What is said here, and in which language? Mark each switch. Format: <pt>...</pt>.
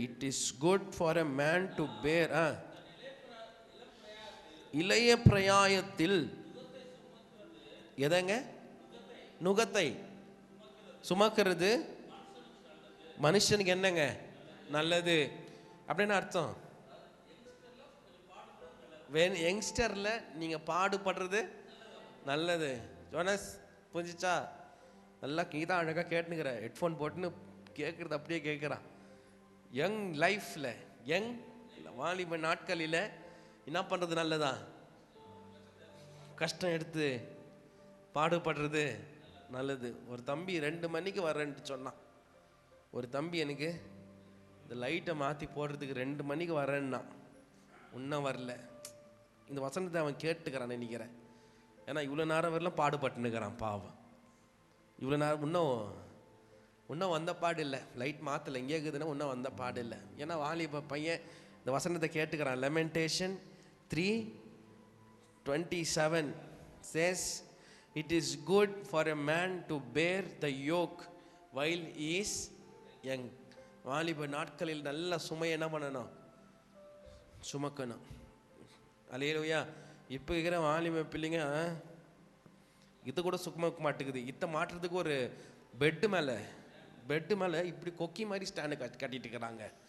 <en>It is good for a man to bear</en> <ta>இளைய பிரயாயத்தில் எதங்க? நுகத்தை சுமக்கிறது மனுஷனுக்கு என்னங்க? நல்லது. அப்படின்னு அர்த்தம். யங்ஸ்டர்ல நீங்க பாடுபடுறது நல்லது. ஜோனஸ் புரிஞ்சிச்சா? நல்லா கீதா அழகா கேட்டுனுக்கிற, ஹெட்ஃபோன் போட்டுன்னு கேட்கறது அப்படியே கேட்குறான். யங் லைஃப்ல, யங் வாலிப நாட்களில் என்ன பண்ணுறது நல்லதா? கஷ்டம் எடுத்து பாடுபடுறது நல்லது. ஒரு தம்பி 2 மணிக்கு வரேன்ட்டு சொன்னான். ஒரு தம்பி எனக்கு இந்த லைட்டை மாற்றி போடுறதுக்கு 2 மணிக்கு வரேன்னா இன்னும் வரல. இந்த வசனத்தை அவன் கேட்டுக்கிறான் நினைக்கிறேன். ஏன்னா இவ்வளோ நேரம் வரலாம் பாடுபட்டுனுக்கிறான் பாவம். இவ்வளோ நேரம் இன்னும் வந்த பாடு இல்லை. லைட் மாற்றலை, எங்கே இருக்குதுன்னா இன்னும் வந்த பாடு இல்லை. ஏன்னா வாலிப பையன் இந்த வசனத்தை கேட்டுக்கிறான்.</ta> <en>Lamentation 3:27 says, it is good for a man to bear the yoke while he is young.</en> <ta>வாலிப நாட்களில் நல்ல சுமையை என்ன பண்ணணும்? சுமக்கணும். அல்லேலூயா. இப்போ இருக்கிற வாலிப பிள்ளைங்க இது கூட சுமக்க மாட்டேங்குது. இதை மாட்டுறதுக்கு ஒரு பெட்டு மேலே இப்படி கொக்கி மாதிரி ஸ்டாண்டு கட்டிட்டு இருக்கிறாங்க.</ta>